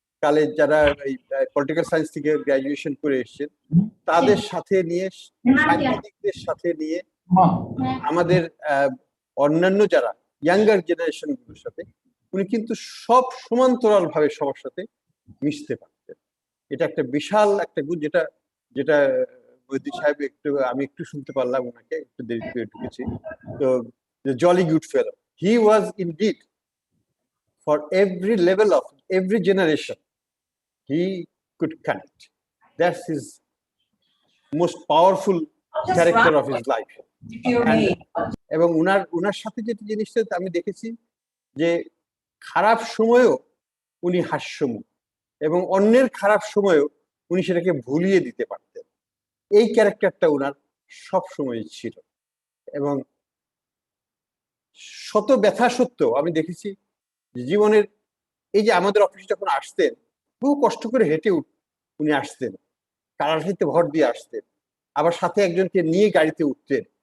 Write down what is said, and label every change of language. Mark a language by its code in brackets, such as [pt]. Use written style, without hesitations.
[bn] কালে যারা political science থেকে গ্রাজুয়েশন করে এসেছেন তাদের সাথে নিয়ে, সাংবাদিকদের সাথে নিয়ে, আমাদের অন্যান্য যারা ইয়াঙ্গার জেনারেশন গুলোর সাথে উনি কিন্তু সব সমান্তরাল ভাবে সবার সাথে মিশতে পারতেন। এটা একটা বিশাল একটা গুণ, যেটা যেটা বৈদ্যুৎ সাহেব আমি একটু শুনতে পারলাম, ওনাকে একটু দেরি করে ঢুকেছি। [en] তো jolly good fellow, he was indeed for every level of every generation he could connect. That's his most powerful character of his life. [bn] এবং উনার সাথে যে জিনিসটা আমি দেখেছি যে খারাপ সময়েও উনি হাস্যমুখ এবং অন্যের খারাপ সময়েও উনি সেটাকে ভুলিয়ে দিতে পারতেন। এই ক্যারেক্টারটা উনার সব সময় ছিল। এবং শত ব্যথা সত্ত্বেও আমি দেখেছি জীবনের এই যে আমাদের অফিসে যখন আসতেন বহু কষ্ট করে হেঁটে উনি আসতেন, কারাঘাটিতে ভর দিয়ে আসতেন, আবার সাথে একজনকে নিয়ে গাড়িতে উঠতেন।